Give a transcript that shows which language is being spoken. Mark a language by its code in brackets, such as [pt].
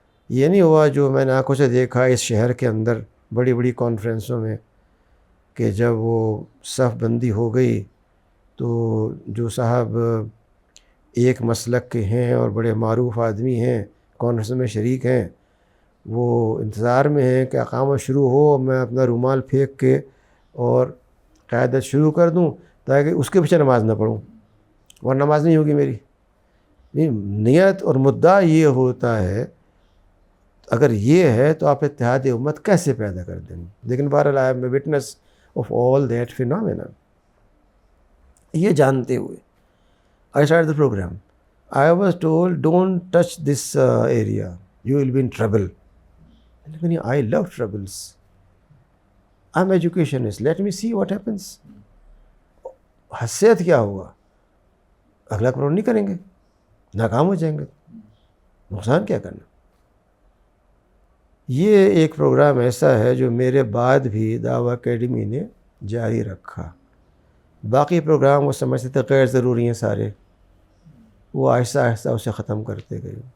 [ur] یہ نہیں ہوا جو میں نے آنکھوں سے دیکھا اس شہر کے اندر بڑی بڑی کانفرنسوں میں کہ جب وہ صف بندی ہو گئی تو جو صاحب ایک مسلک کے ہیں اور بڑے معروف آدمی ہیں، کانفرنس میں شریک ہیں، وہ انتظار میں ہیں کہ اقامت شروع ہو، میں اپنا رومال پھینک کے اور قیادت شروع کر دوں تاکہ اس کے پیچھے نماز نہ پڑھوں، ورنہ نماز نہیں ہوگی میری. نیت اور مدعا یہ ہوتا ہے. اگر یہ ہے تو آپ اتحاد امت کیسے پیدا کر دیں گے؟ لیکن بہرحال [en] I am a witness of all that phenomena. [ur] یہ جانتے ہوئے [en] I started the program. I was told, don't touch this area, you will be in trouble. And I love troubles. I'm educationist, let me see what happens. [ur] حسیت کیا ہوا؟ اگلا programme نہیں کریں گے، ناکام ہو جائیں گے، نقصان کیا کرنا. یہ ایک پروگرام ایسا ہے جو میرے بعد بھی دعویٰ اکیڈمی نے جاری رکھا. باقی پروگرام وہ سمجھتے تھے غیر ضروری ہیں سارے، وہ آہستہ آہستہ اسے ختم کرتے گئے.